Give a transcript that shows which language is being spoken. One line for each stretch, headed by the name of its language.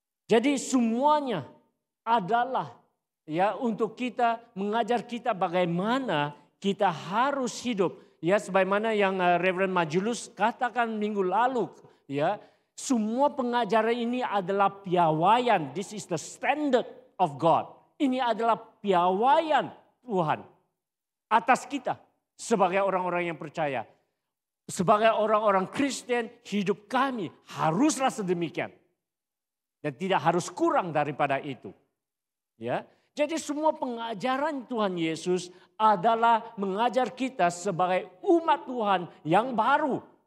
Malay: Jadi semuanya adalah, ya, untuk kita mengajar kita bagaimana kita harus hidup, ya, sebagaimana yang Reverend Majulus katakan minggu lalu, ya. Semua pengajaran ini adalah piawaian.
English: This is the standard of God.
Malay: Ini adalah piawaian Tuhan atas kita sebagai orang-orang yang percaya. Sebagai orang-orang Kristen, hidup kami haruslah sedemikian. Dan tidak harus kurang daripada itu. Ya, jadi semua pengajaran Tuhan Yesus adalah mengajar kita sebagai umat Tuhan yang baru.